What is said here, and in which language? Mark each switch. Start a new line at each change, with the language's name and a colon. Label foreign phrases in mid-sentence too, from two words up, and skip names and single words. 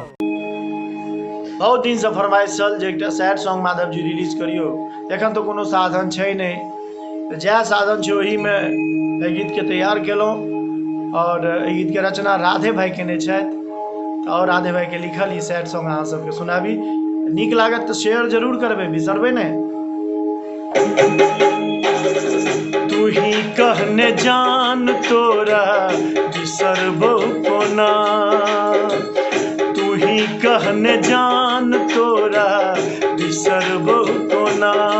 Maithili: बहुत दिन से फरमाइश चल जे एकटा
English: sad song
Maithili: माधव जी रिलीज करियो। एखन तो कोनो साधन छै नहीं, जै साधन छै ओही में एहि गीत के तैयार केलौं और एहि गीत के रचना राधे भाई केने छथि और राधे भाई के लिखल ई
English: sad song
Maithili: अहाँ सबके सुनाबी। नीक लागत तो शेयर जरूर करबे, बिसरबे नहीं। तू ही कहने जान तोरा बिसरबो कोना, तू ही कहने जान तोरा बिसरबो कोना,